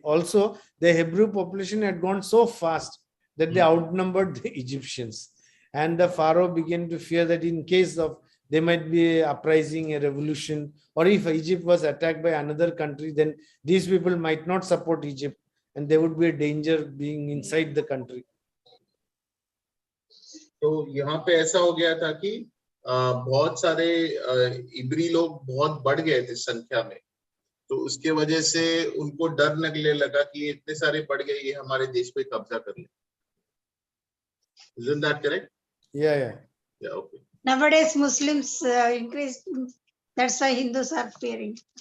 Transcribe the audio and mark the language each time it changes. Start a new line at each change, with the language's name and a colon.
English: Also, the Hebrew population had gone so fast that they outnumbered the Egyptians. And the Pharaoh began to fear that in case of there might be an uprising, a revolution, or if Egypt was attacked by another country, then these people might not support Egypt and there would be a danger being inside the country.
Hindi: तो यहाँ पे ऐसा हो गया था कि बहुत सारे इब्री लोग बहुत बढ़ गए थे संख्या में, तो उसके वजह से उनको डर लगने लगा कि ये इतने सारे बढ़ गए, ये हमारे देश पे कब्जा कर ले।
English: Isn't that correct? Yeah. Okay. Nowadays Muslims increased. That's why Hindus are fearing.